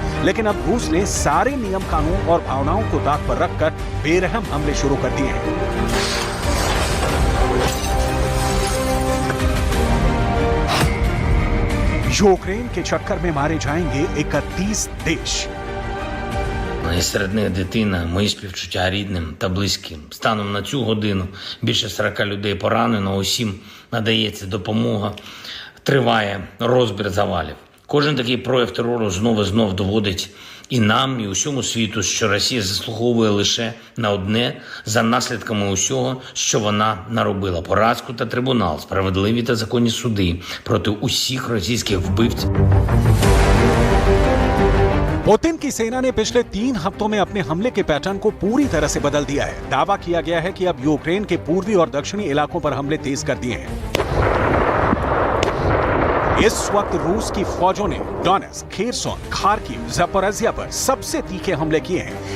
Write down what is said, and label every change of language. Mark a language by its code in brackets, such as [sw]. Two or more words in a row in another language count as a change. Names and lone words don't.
[hi] लेकिन अब रूस ने सारे नियम कानून और भावनाओं को दांव पर रखकर बेरहम हमले शुरू कर दिए हैं। यूक्रेन के चक्कर में मारे जाएंगे 31 देश। [uk] І серед них дитина, мої співчуття рідним та близьким. Станом на цю годину більше 40 людей поранено, усім надається допомога, триває розбір завалів. Кожен такий прояв терору знов і знов доводить і нам, і усьому світу, що Росія заслуговує лише на одне за наслідками усього, що вона наробила. Поразку та трибунал, справедливі та законні суди проти усіх російських вбивців. [hi] पुतिन की सेना ने पिछले 3 हफ्तों में अपने हमले के पैटर्न को पूरी तरह से बदल दिया है। दावा किया गया है कि अब यूक्रेन के पूर्वी और दक्षिणी इलाकों पर हमले तेज कर दिए हैं। इस वक्त रूस की फौजों ने डोनेट्स्क, खेरसोन, खार्किव, ज़पोरिज़िया पर सबसे तीखे हमले किए हैं।